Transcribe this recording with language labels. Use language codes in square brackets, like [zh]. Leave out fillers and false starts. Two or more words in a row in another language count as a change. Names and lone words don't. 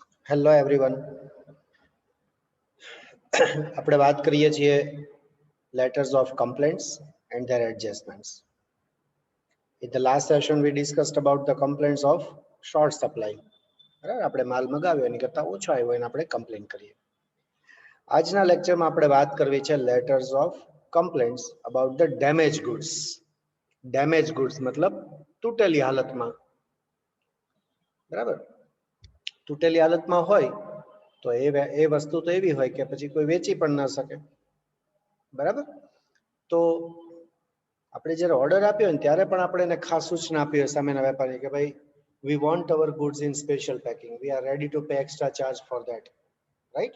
[en] Hello everyone. [gu] આપણે વાત કરીએ છીએ [en] letters of complaints and their adjustments. In the last session we discussed about the complaints of short supply. [gu] બરાબર, આપણે માલ મગાવ્યો એની કરતાં ઓછો આવ્યો એને આપણે કમ્પ્લેન કરીએ. આજના લેક્ચરમાં આપણે વાત કરવી છે [en] letters of complaints about the damaged goods. Damaged goods [gu] મતલબ તૂટેલી હાલતમાં. બરાબર, તૂટેલી હાલતમાં હોય તો એ વસ્તુ તો એવી હોય કે પછી કોઈ વેચી પણ ન શકે. બરાબર, તો આપણે જ્યારે ઓર્ડર આપ્યો ને ત્યારે પણ આપણે એને ખાસ સૂચના આપી હોય સામેના વેપારી કે ભાઈ [en] We want our goods in special packing, we are ready to pay extra charge for that, right?